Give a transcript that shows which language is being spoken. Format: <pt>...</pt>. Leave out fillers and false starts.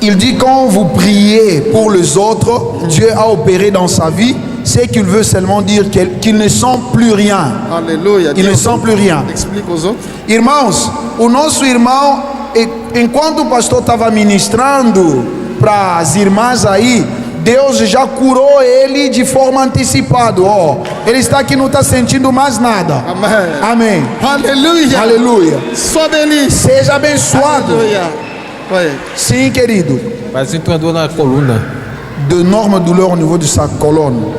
<fr>Il dit quand vous priez pour les autres, Dieu a opéré dans sa vie. C'est qu'il veut seulement dire qu'il ne sent plus rien. Alléluia. Il ne sent plus rien. Explique aux autres.</fr> <pt>Irmãos, o nosso irmão, enquanto o pastor estava ministrando para as irmãs aí, Deus já curou ele de forma antecipada. Ó, ele está aqui, não está sentindo mais nada. Amen. Amém.</pt> <fr>Alléluia.</fr> <pt>Aleluia.</pt> <fr>Sois béni.</fr> <pt>Seja abençoado.</pt> <fr>Alléluia. Ouais.</fr> <pt>Sim, querido. Parece uma dor na coluna.</pt> <fr>D'énormes douleurs au niveau de sa colonne.</fr>